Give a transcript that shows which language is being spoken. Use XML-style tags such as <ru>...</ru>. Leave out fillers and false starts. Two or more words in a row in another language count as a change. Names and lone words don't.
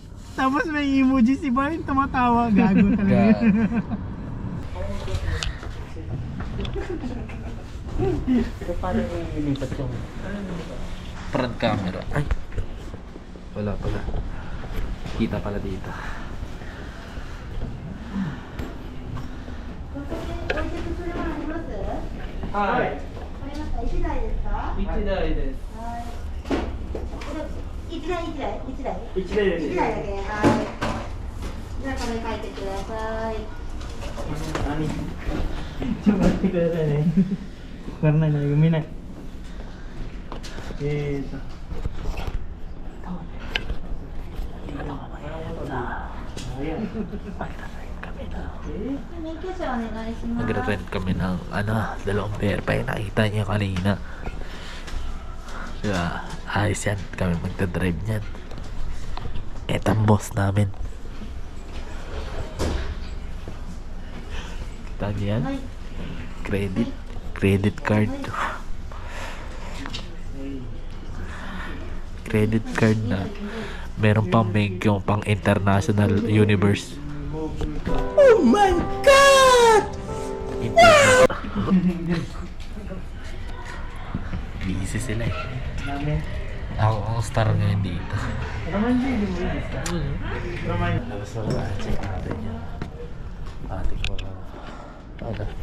<tl>Tapos may emoji si Bay, tumatawa. Gago talaga. Pero paano nililipat yung front camera? Ay! Wala pala. Kita pala dito. Hi!</tl> <ja>1台ですか？ 1台です。 1台1台1台 1台です。 1台だけ。はい。じゃあこれ書いてください。ちょっと待ってくださいね。わからないので読めない。免許証お願いします。</ja> <tl>Nagre-rent kami ng dalawang pair pa yung nakita niya kanina. Diba? Ayos yan. Kami magdadrive niyan. Eto ang boss namin. Kita niyo yan?</tl> <en>Credit card. Credit card</en> <tl>na meron pang mengyo pang</tl> <en>international universe. Oh my God!</en> <tl>Busy sila eh. Ako ang star ngayon dito. Labas mo ba? Check natin yan. Ating mga... Ano?</tl>